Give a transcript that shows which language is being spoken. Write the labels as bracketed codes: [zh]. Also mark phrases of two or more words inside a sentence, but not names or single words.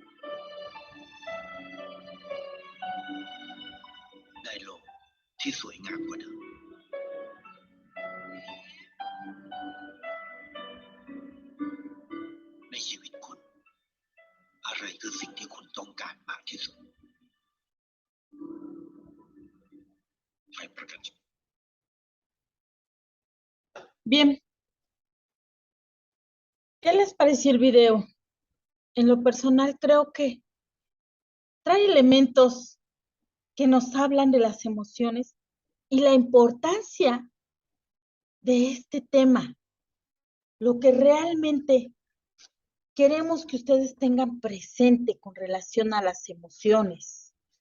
[th] ได้โลกที่สวยงามกว่าเดิมในชีวิตคุณอะไรคือสิ่งที่คุณต้องการมากที่สุดไฟประกัน [es] Bien, ¿qué les pareció el video? En lo personal creo que trae elementos que nos hablan de las emociones y la importancia de este tema, lo que realmente queremos que ustedes tengan presente con relación a las emociones.